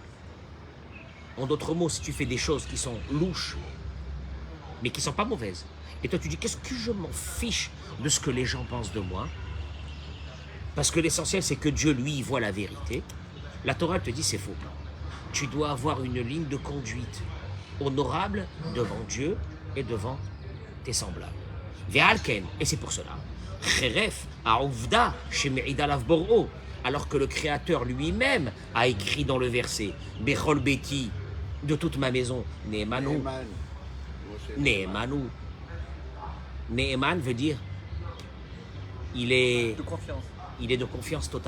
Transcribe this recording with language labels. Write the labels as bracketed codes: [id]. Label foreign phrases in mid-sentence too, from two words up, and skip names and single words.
[fr] En d'autres mots, si tu fais des choses qui sont louches, mais qui ne sont pas mauvaises, et toi tu dis, qu'est-ce que je m'en fiche de ce que les gens pensent de moi? Parce que l'essentiel, c'est que Dieu, lui, voit la vérité. La Torah te dit, c'est faux. Tu dois avoir une ligne de conduite honorable devant Dieu et devant tes semblables. Ve'alken, et c'est pour cela. [he] חרף העובדה שמעיד עליו בוראו, [fr] alors que le Créateur lui-même a écrit dans le verset, [he] בכל ביתי, [fr] de toute ma maison, Ne'emanu. Ne'emanu. Ne'eman veut dire, il est De confiance. Il est de confiance totale.